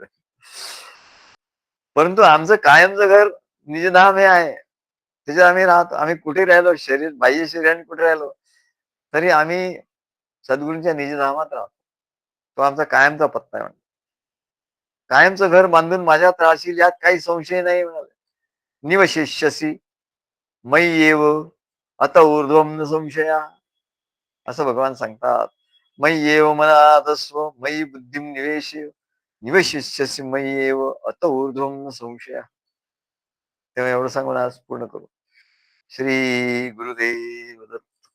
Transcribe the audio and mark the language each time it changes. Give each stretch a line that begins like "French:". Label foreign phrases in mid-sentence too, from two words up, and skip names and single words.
Marathi: परंतु आमचं कायमचं घर निजधाम हे आहे. त्याच्यात आम्ही राहतो. आम्ही कुठे राहिलो, शरीर बाह्य शरीराने कुठे राहिलो, तरी आम्ही सद्गुरूंच्या निजधामात राहतो. तो आमचा कायमचा पत्ता आहे. कायमचं घर बांधून माझ्यात राहशील, यात काही संशय नाही म्हणाले.
Sanskrit: निवशिष्यसी मयी एव अत ऊर्ध्वम न संशया.
Marathi: असं भगवान सांगतात.
Sanskrit: मयी एव मनादस्व मयी बुद्धिम निवेशय निवशिष्यसी मयी एव अत ऊर्ध्वम न संशया.
Marathi: तेव्हा एवढं सांगून आज पूर्ण करू. श्री गुरुदेव दत्त.